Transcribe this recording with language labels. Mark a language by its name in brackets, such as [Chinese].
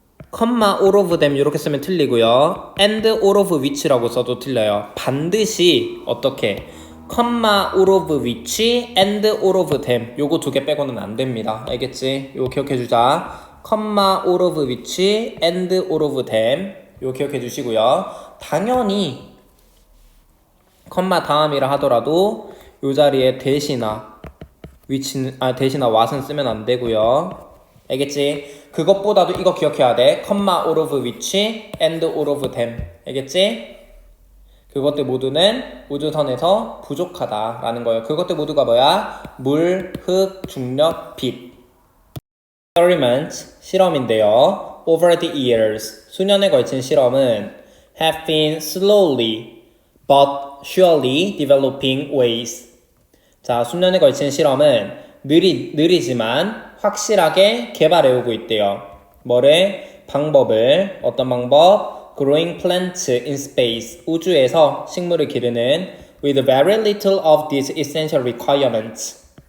[Korean] 컴마 [English] all of them [Korean] 이렇게 쓰면 틀리고요. [English] and all of which [Korean] 라고 써도 틀려요. 반드시 어떻게 컴마 [English] all of which and all of them [Korean] 요거 두 개 빼고는 안 됩니다. 알겠지? 요거 기억해 주자. 컴마 [English] all of which and all of them [Korean] 요거 기억해 주시고요. 당연히 컴마 다음이라 하더라도 요 자리에 대시나 which는 대시나 what은 쓰면 안 되고요. 알겠지? 그것보다도 이거 기억해야 돼. [English] 컴마 all of which and all of them. [Korean] 알겠지? 그것들 모두는 우주선에서 부족하다라는 거예요. 그것들 모두가 뭐야? 물, 흙, 중력, 빛. experiment, 실험인데요. [English] Over the years, [Korean] 수년에 걸친 실험은 [English] have been slowly but surely developing ways. [Korean] 자, 수년에 걸친 실험은 느리지만 확실하게 개발해오고 있대요. 방법을, 어떤 방법? [English] Growing plants in space, [Korean] 우주에서 식물을 기르는 [English] with very little of these essential requirements.